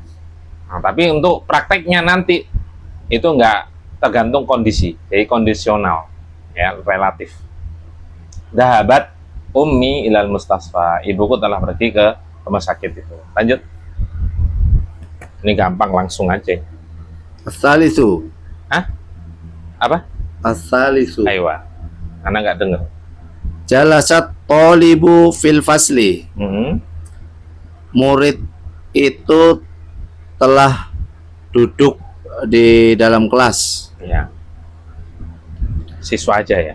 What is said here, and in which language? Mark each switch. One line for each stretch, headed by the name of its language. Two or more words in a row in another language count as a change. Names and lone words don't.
Indonesian: Nah, tapi untuk prakteknya nanti itu nggak tergantung kondisi, jadi kondisional ya, relatif.
Arabic: ذهبت أمي إلى المستشفى.
Indonesian: Ibuku telah pergi ke rumah sakit itu. Lanjut. Ini gampang, langsung aja.
Arabic: As-salisu.
Indonesian: Apa?
Arabic: As-salisu. Aywa.
Indonesian: Anak nggak dengar.
Arabic: جلس الطالب في الفصل.
Indonesian: Murid itu telah duduk di dalam kelas. Ya. Siswa aja ya.